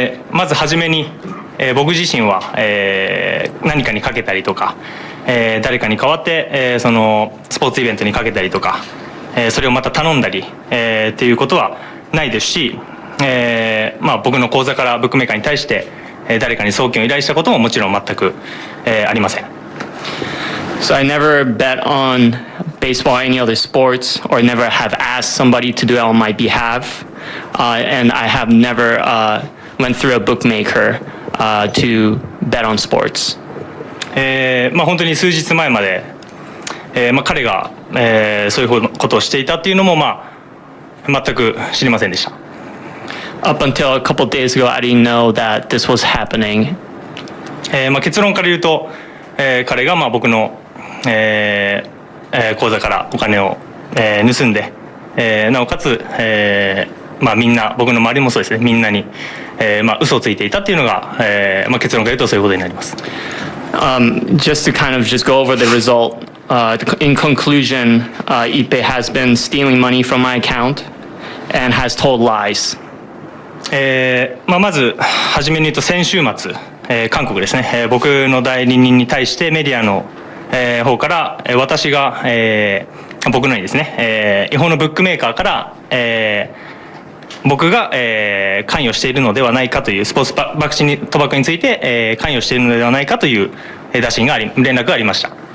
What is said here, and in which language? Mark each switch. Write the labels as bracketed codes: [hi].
[ja] まずはじめに、僕自身は、何かにかけたりとか、誰かに代わって、そのスポーツイベントにかけたりとか、それをまた頼んだり、っていうことはないですし、僕の口座からブックメーカーに対して、誰かに送金を依頼したことももちろん全く、ありません。 [en] So I never bet on baseball or any other sports, or never have asked somebody to do it on my behalf, and I have never went through a bookmaker to bet on sports. [ja] 本当に数日前まで、彼が、そういうことをしていたっていうのも、全く知りませんでした。 [en] Up until a couple days ago, I didn't know that this was happening. [ja] 結論から言うと、彼が僕の、口座からお金を、盗んで、なおかつ、みんな僕の周りもそうですね、みんなに、嘘をついていたっていうのが、結論から言うとそういうことになります。 [en] Just to kind of just go over the result, in conclusion, Ippei has been stealing money from my account and has told lies. [ja] まず初めに言うと先週末、韓国ですね、僕の代理人に対してメディアの、方から、私が、僕のにですね、違法のブックメーカーから、僕が、関与しているのではないかというスポーツ賭博について、関与しているのではないかという打診が連絡がありました。